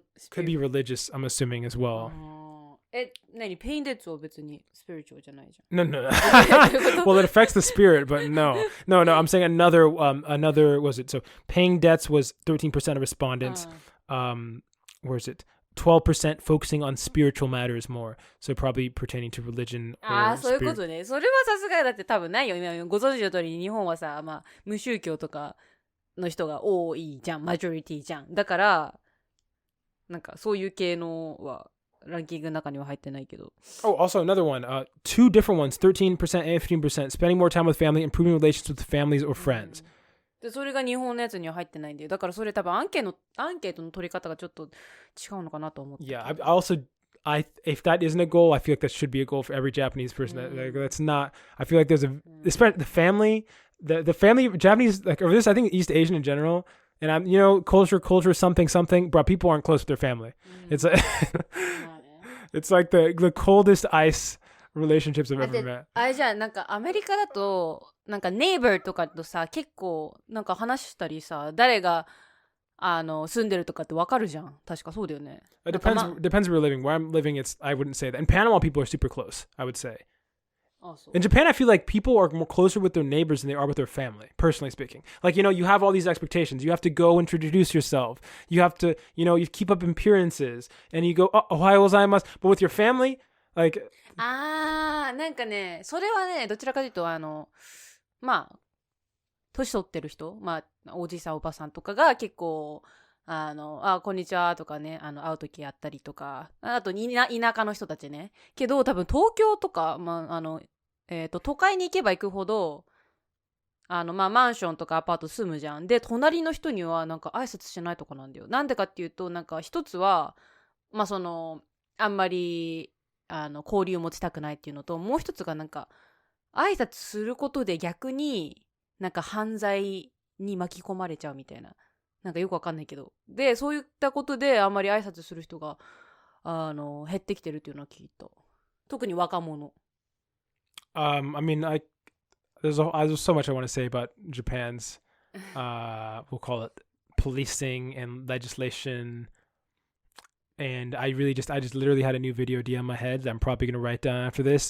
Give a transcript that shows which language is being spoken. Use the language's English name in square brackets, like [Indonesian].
[English] Could be religious, I'm assuming, as well. [Japanese] 何ペインデッツは別にスピリチュアルじゃないじゃ [English] No. ん。 Well, it affects the spirit, but no. I'm saying another was it? So paying debts was 13% of respondents. Where is it? 12% focusing on spiritual matters more. So probably pertaining to religion or [Japanese] そういうことね。それはさすがだって多分ないよ。今ご存知の通り日本はさ、無宗教とかの人が多いじゃん。マジョリティじゃん。だからなんかそういう系のはランキングの中には入ってないけど。 [English] Oh, also another one. Two different ones, 13% and 15%. Spending more time with family, improving relations with families or friends. [Japanese] でそれが日本のやつには入ってないんだよ。だからそれ多分アンケートの取り方がちょっと違うのかなと思って。 [English] Yeah, if that isn't a goal, I feel like that should be a goal for every Japanese person. That's not. I feel like there's especially the family, the family Japanese like or this I think East Asian in general. And I'm culture something, but people aren't close with their family. It's like it's like the coldest ice relationships I've ever met. [Japanese] あれじゃあなんかアメリカだとなんかネイバーとかとさ結構なんか話したりさ誰が住んでるとかってわかるじゃん。確かそうだよね。 [English] It depends where you're living. Where I'm living, I wouldn't say that. In Panama, people are super close, I would say. In Japan, I feel like people are more closer with their neighbors than they are with their family, personally speaking. Like, you have all these expectations. You have to go introduce yourself. You have to, you keep up appearances. And you go, [Japanese] ohayo gozaimasu. [English] But with your family, like... [Japanese] なんかね、それはね、どちらかというと、まあ、年取ってる人、まあ、おじいさんおばさんとかが結構、こんにちはとかね、会うときやったりとか、あと田舎の人たちね。けど、多分東京とか、まあ、都会に行けば行くほど、まあ、マンションとかアパート住むじゃん。で、隣の人にはなんか挨拶しないとかなんだよ。なんでかっていうと、なんか一つは、まあ、あんまり、交流を持ちたくないっていうのと、もう一つがなんか、挨拶することで逆になんか犯罪に巻き込まれちゃうみたいな。なんかよくわかんないけど。で、そういったことであんまり挨拶する人が、減ってきてるっていうのは聞いた。特に若者。 [English] I mean, there's so much I want to say about Japan's, we'll call it policing and legislation. And I just literally had a new video idea in my head that I'm probably going to write down after this.